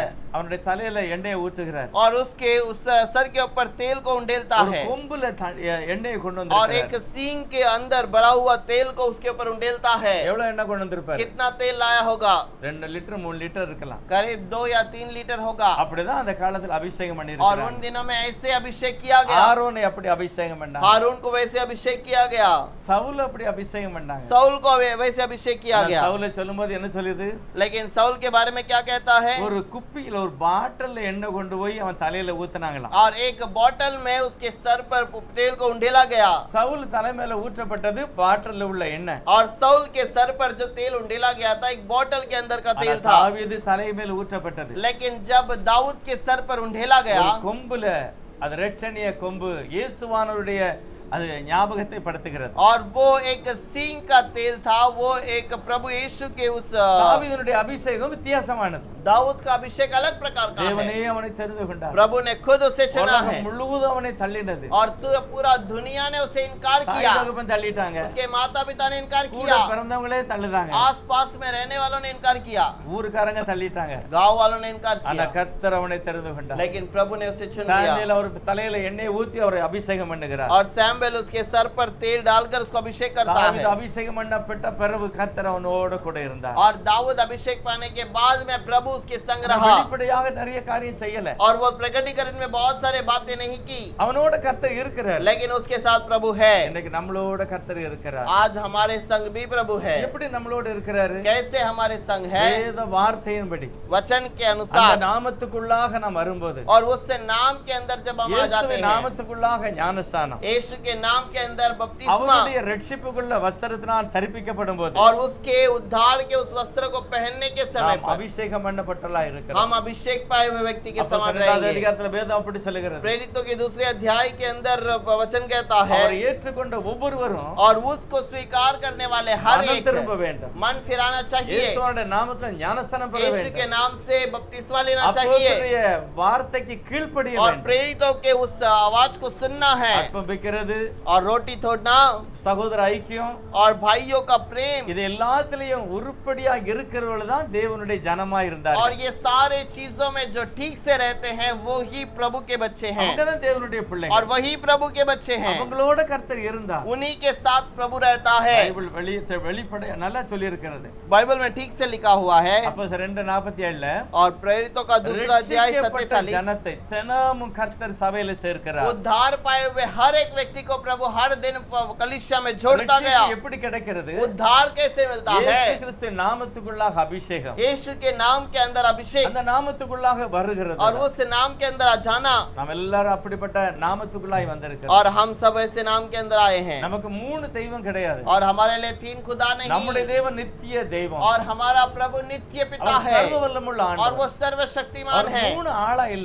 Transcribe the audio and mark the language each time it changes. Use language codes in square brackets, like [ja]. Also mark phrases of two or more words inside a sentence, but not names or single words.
[ta] அவனுடைய தலையில எண்ணெயை ஊற்றுகிறார். [hi] और उसके उस सर के ऊपर तेल को उंडेलता [ta] ஒரு [hi] है [ta] கொம்புல எண்ணெயை கொண்டு [hi] और [ta] வந்திருக்கிறார். [hi] एक सींग के अंदर भरा हुआ तेल को उसके ऊपर उंडेलता है। [ta] எவ்வளவு எண்ணெய் கொண்டு வந்திருப்பாரு. [hi] कितना तेल लाया होगा? [ta] 2 லிட்டர் 3 லிட்டர் இருக்கலாம். [hi] करीब 2 या 3 लीटर होगा। [ta] அப்படிதான் அந்த காலத்துல அபிஷேகம் [hi] और [ta] பண்ணிருக்காங்க. [hi] उन दिनों में ऐसे अभिषेक किया गया। [ta] ஆரோனை அப்படி அபிஷேகம் பண்ணாங்க. [hi] हारून को वैसे अभिषेक किया गया। [ta] சவுல் அப்படி அபிஷேகம் பண்ணாங்க. [hi] साउल को वैसे अभिषेक किया गया। [ta] சவுலை சொல்லும்போது என்ன சொல்லுது? [hi] लेकिन साउल के बारे में क्या कहता है? [ta] ஒரு குப்பியில ஒரு பாட்டில்ல எண்ணெய் கொண்டு போய் அவன் தலையில ஊத்துனாங்களாம். [hi] और एक बोतल में उसके सर पर तेल को उंडेला गया। [ta] சவுல் தலை மேல ஊற்றப்பட்டது பாட்டில்ல உள்ள எண்ணெய். [hi] और साउल के सर पर जो तेल उंडेला गया था एक बोतल के अंदर का तेल था। [ta] தாவீது தலை மேல ஊற்றப்பட்டது. [hi] लेकिन जब दाऊद के सर पर उंडेला गया, [ta] ஒரு கொம்புல அது இரட்சணிய கொம்பு இயேசுவானவருடைய அது ஞாபகத்தை படுத்துகிறது. [hi] और वो एक सींग का तेल था, वो एक प्रभु यीशु के उस [ta] தாவீதுடைய அபிஷேகம் வித்தியாசமானது. [hi] दाऊद का अभिषेक अलग प्रकार का [ta] தேவனே [hi] है। [ta] அவனை தெரிந்து கொண்டார். [hi] प्रभु ने खुद उसे चुना है [ta] உலகம் முழுவதும் அவனை தள்ளினது. [hi] और पूरा दुनिया ने उसे इनकार [ta] தாய் [hi] किया। [ta] தகப்பன் தள்ளிட்டாங்க. [hi] उसके माता पिता ने इनकार [ta] கூட [hi] किया। [ta] பிறந்தவங்களே தள்ளுதாங்க. [hi] आस पास में रहने वालों ने इनकार किया। [ta] ஊர்க்காரங்க தள்ளிட்டாங்க. [hi] गांव वालों ने इनकार [ta] ஆனா [hi] किया। [ta] கர்த்தர் அவனை தெரிந்து கொண்டார். [hi] लेकिन प्रभु ने उसे चुन लिया। [ta] சாமுவேல் அவர் தலையில எண்ணெய் ஊத்தி அவரை அபிஷேகம் பண்ணுகிறார். [hi] और सैमुएल उसके सर पर तेल डालकर उसको अभिषेक करता [ta] தாவீது [hi] है। [ta] அபிஷேகம் பண்ணப்பட்ட பிறகு கர்த்தர் அவனோட கூட இருந்தார். [hi] और दाऊद अभिषेक पाने के बाद में प्रभु उसके संग रहा। [ta] வெளிப்படையாக நிறைய காரியம் செய்யல. [hi] और वो प्रकटीकरण में बहुत सारे बातें नहीं की, [ta] அவனோட கர்த்தர் இருக்கிறார். [hi] लेकिन उसके साथ प्रभु है। [ta] இன்னைக்கு நம்மளோட கர்த்தர் இருக்கிறார். [hi] आज हमारे संग भी प्रभु है। [ta] எப்படி நம்மளோட இருக்கிறாரு? [hi] कैसे हमारे संग है? [ta] வேத வார்த்தையின்படி [hi] वचन के [ta] அந்த [hi] अनुसार। [ta] நாமத்துக்குள்ளாக நாம் வரும்போது [hi] और उससे नाम के अंदर जब हम आ जाते [ta] இயேசுவின் [hi] हैं, [ta] நாமத்துக்குள்ளாக ஞானஸ்நானம், [hi] यीशु के नाम के अंदर बपतिस्मा, [ta] அவருடைய ரட்சிப்புக்குள்ள வஸ்திரத்தினால் தரிப்பிக்கப்படும் போது [hi] और उसके उद्धार के उस वस्त्र को पहनने के समय [ta] நாம் [hi] पर [ta] அபிஷேகம் பண்ணப்பட்டலா இருக்கிறோம். [hi] हम अभिषेक पाए हुए व्यक्ति के समान [ta] அப்போஸ்தலர் [hi] रहेंगे। [ta] அதிகாரத்துல வேதம் அப்படி சொல்லுகிறது. [hi] प्रेरितों के दूसरे अध्याय के अंदर वचन कहता है, [ta] அவரை ஏற்றுக்கொண்ட ஒவ்வொருவரும் [hi] और उसको स्वीकार करने वाले हर [ta] மனம் [hi] एक [ta] திரும்ப வேண்டும். [hi] मन फिराना चाहिए, [ta] இயேசுவோட நாமத்துல ஞானஸ்நானம் பெற [hi] यीशु के [ta] வேண்டும். [hi] नाम से बपतिस्मा लेना चाहिए, [ta] அப்போஸ்தலருடைய வார்த்தைக்கு கீழ்ப்படிய [hi] और [ta] வேண்டும். [hi] प्रेरितों के उस आवाज को सुनना है, [ta] அப்பம் வைக்கிறது, [hi] और रोटी तोड़ना, [ta] சகோதர ஐக்கியம், [hi] और भाइयों का प्रेम, [ta] இது எல்லாத்திலையும் உருப்படியா இருக்கிறவர்கள் தான் தேவனுடைய ஜனமா இருந்தார். [hi] और ये सारे चीजों में जो ठीक से रहते हैं वो ही प्रभु के बच्चे हैं, [ta] அவங்க தான் தேவனுடைய [hi] और [ta] பிள்ளைகள். [hi] वही प्रभु के बच्चे हैं। [ta] அவங்களோட கர்த்தர் இருந்தார். [hi] उन्हीं के साथ प्रभु रहता है। [ta] பைபிள் வெளிப்படை நல்லா சொல்லி இருக்கிறது. [hi] बाइबल में ठीक से लिखा हुआ है। [ta] அப்போஸ்தலர் 2:47 [hi] और प्रेरितों का दूसरा अध्याय [ta] ரட்சிக்கப்பட்ட [hi] 47, [ta] ஜனத்தை தினமும் கர்த்தர் சபையில சேர்க்கிறார். [hi] उद्धार पाए हुए हर एक व्यक्ति को प्रभु हर दिन कलीसिया में जोड़ता गया। [ta] ரட்சிப்பு எப்படி கிடைக்கிறது? [hi] उद्धार कैसे मिलता है? [ta] இயேசு கிறிஸ்து நாமத்துக்குள்ளாக அபிஷேகம், [hi] यीशु के नाम के अंदर अभिषेक, [ta] அந்த நாமத்துக்குள்ளாக வருகிறது. [hi] और उस नाम के अंदर आ जाना। [ta] நாம் எல்லாரும் அப்படிப்பட்ட நாமத்துக்குள்ளாய் வந்திருக்கிறோம். [hi] और हम सब ऐसे नाम के अंदर आए हैं। [ta] நமக்கு 3 தெய்வம் கிடையாது. [hi] और हमारे लिए 3 खुदा [ta] நம்முடைய [hi] नहीं, [ta] தேவன் நித்திய தெய்வம். [hi] और हमारा प्रभु नित्य पिता [ta] அவர் [hi] है, [ta] சர்வ வல்லமுள்ள [hi] और [ta] ஆண்டவர். [hi] वो सर्वशक्तिमान [ta] அவர் [hi] है। [ta] 3 ஆளா இல்ல,